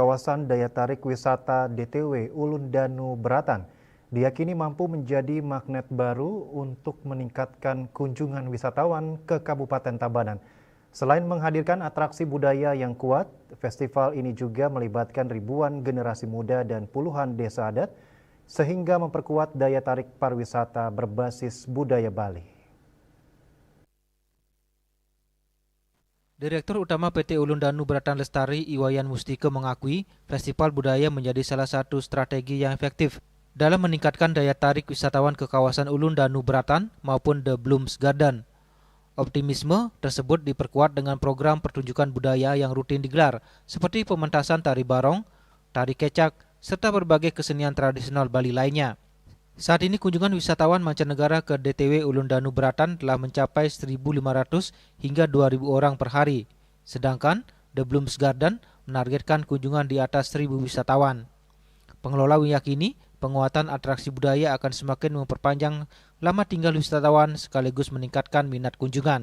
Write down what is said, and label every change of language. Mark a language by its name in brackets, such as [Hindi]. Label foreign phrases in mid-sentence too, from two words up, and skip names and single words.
[Indonesian] kawasan daya tarik wisata DTW Ulun Danu Beratan diyakini mampu menjadi magnet baru untuk meningkatkan kunjungan wisatawan ke Kabupaten Tabanan. Selain menghadirkan atraksi budaya yang kuat, festival ini juga melibatkan ribuan generasi muda dan puluhan desa adat sehingga memperkuat daya tarik pariwisata berbasis budaya Bali. Direktur Utama PT Ulun Danu Beratan Lestari Iwayan Mustike mengakui festival budaya menjadi salah satu strategi yang efektif dalam meningkatkan daya tarik wisatawan ke kawasan Ulun Danu Beratan maupun The Blooms Garden. Optimisme tersebut diperkuat dengan program pertunjukan budaya yang rutin digelar seperti pementasan tari barong, tari kecak, serta berbagai kesenian tradisional Bali lainnya. Saat ini kunjungan wisatawan mancanegara ke DTW Ulun Danu Beratan telah mencapai 1.500 hingga 2.000 orang per hari. Sedangkan The Blooms Garden menargetkan kunjungan di atas 1.000 wisatawan. Pengelola meyakini penguatan atraksi budaya akan semakin memperpanjang lama tinggal wisatawan sekaligus meningkatkan minat kunjungan.